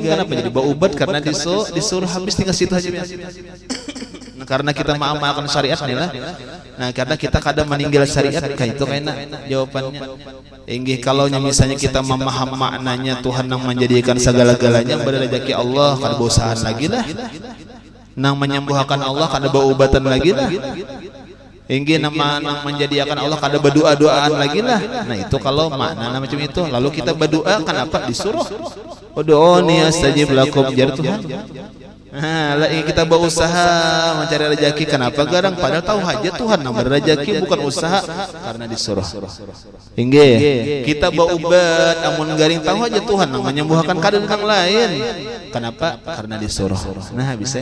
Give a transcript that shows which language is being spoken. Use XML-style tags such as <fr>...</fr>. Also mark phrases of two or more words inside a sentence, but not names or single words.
<bjn>Kenapa jadi berubat? Karena disuruh habis tinggal situ aja. Nah, karena kita mengamalkan syariat nih lah. Nah karena kita kadang meninggal syariat kayak itu kayaknya jawabannya. Inggih kalau misalnya kita memaham maknanya Tuhan yang menjadikan segala-galanya berrezeki Allah kada bosan lagi lah. Nang menyembuhkan Allah kada berobatan lagi lah. Inggih nama nang menjadikan Allah kada berdoa-doaan lagi lah. Nah itu kalau makna macam itu lalu kita berdoa kenapa disuruh?</bjn> <ar>ادعوني أستجب لكم</ar> <bjn>jar Tuhan. Nah, lagi kita berusaha mencari rezeki kenapa garang padahal tahu aja Tuhan yang berrezeki bukan usaha karena disuruh. Inggih, kita berobat amun garing tahu aja Tuhan yang menyembuhkan kadang lain. Kenapa? Karena disuruh. Nah, bisa.</bjn>